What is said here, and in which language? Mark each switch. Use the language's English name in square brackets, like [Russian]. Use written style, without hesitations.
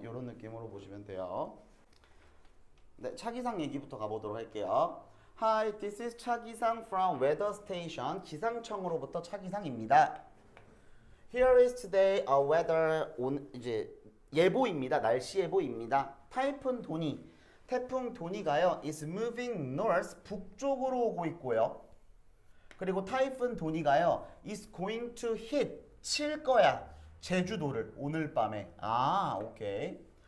[Korean] 이런 느낌으로 보시면 돼요. 네, 차기상 얘기부터 가보도록 할게요. [English] Hi, this is 차기상 from weather station. [Korean] 기상청으로부터 차기상입니다. [English] Here is today a weather [Korean] 이제 예보입니다. 날씨 예보입니다. 타이푼 도니, 태풍 도니가요 [English] is moving north [Korean] 북쪽으로 오고 있고요. 그리고 타이푼 도니가요 [English] is going to hit [Korean] 칠 거야 제주도를 오늘 밤에. 오케이.